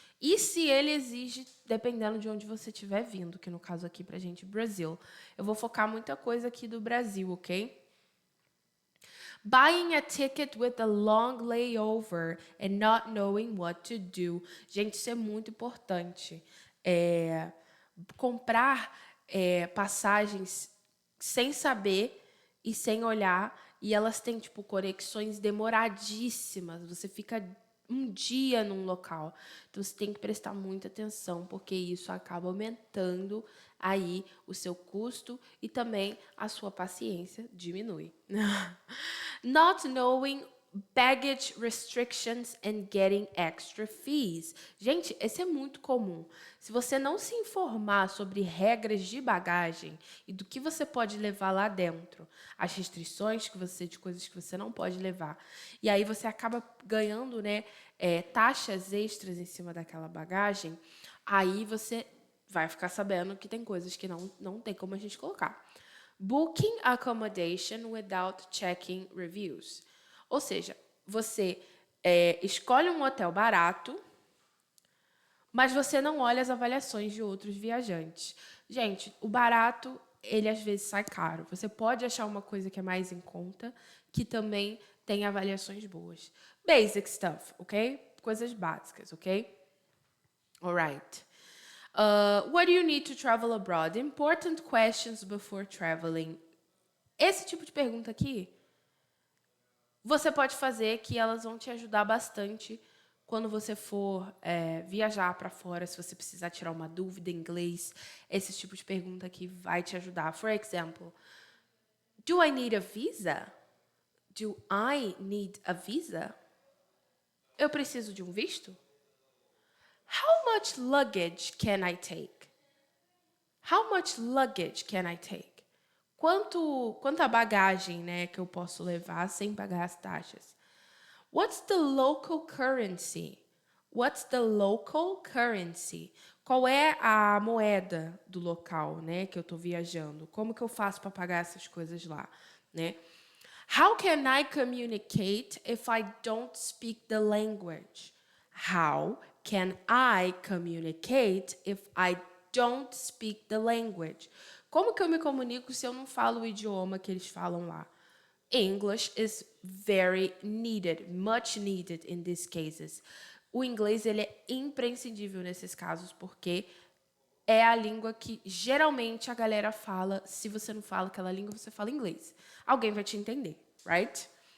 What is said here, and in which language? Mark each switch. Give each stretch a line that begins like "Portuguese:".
Portuguese: E se ele exige, dependendo de onde você estiver vindo, que no caso aqui pra gente, Brasil. Eu vou focar muita coisa aqui do Brasil, ok?
English: Buying a ticket with a long layover and not knowing what to do.
Portuguese: Gente, isso é muito importante. Comprar passagens sem saber e sem olhar, e elas têm, tipo, conexões demoradíssimas. Você fica um dia num local. Então, você tem que prestar muita atenção, porque isso acaba aumentando aí o seu custo e também a sua paciência diminui.
English: Not knowing baggage restrictions and getting extra fees.
Portuguese: Gente, esse é muito comum. Se você não se informar sobre regras de bagagem e do que você pode levar lá dentro, as restrições de coisas que você não pode levar, e aí você acaba ganhando, né, taxas extras em cima daquela bagagem, aí você vai ficar sabendo que tem coisas que não tem como a gente colocar.
English: Booking accommodation without checking reviews.
Portuguese: Ou seja, você escolhe um hotel barato, mas você não olha as avaliações de outros viajantes. Gente, o barato, ele às vezes sai caro. Você pode achar uma coisa que é mais em conta, que também tem avaliações boas.
English: Basic stuff, ok?
Portuguese: Coisas básicas, ok?
English: Alright. What do you need to travel abroad? Important questions before traveling.
Portuguese: Esse tipo de pergunta aqui, você pode fazer que elas vão te ajudar bastante quando você for viajar para fora, se você precisar tirar uma dúvida em inglês. Esse tipo de pergunta aqui vai te ajudar.
English: For example, do I need a visa? Do I need a visa?
Portuguese: Eu preciso de um visto?
English: How much luggage can I take? How much luggage can I take?
Portuguese: Quanta bagagem, né, que eu posso levar sem pagar as taxas?
English: What's the local currency? What's the local currency?
Portuguese: Qual é a moeda do local, né, que eu tô viajando? Como que eu faço para pagar essas coisas lá, né?
English: How can I communicate if I don't speak the language? How can I communicate if I don't speak the language?
Portuguese: Como que eu me comunico se eu não falo o idioma que eles falam lá?
English: English is very needed, much needed in these cases.
Portuguese: O inglês ele é imprescindível nesses casos porque é a língua que geralmente a galera fala. Se você não fala aquela língua, você fala inglês. Alguém vai te entender, right?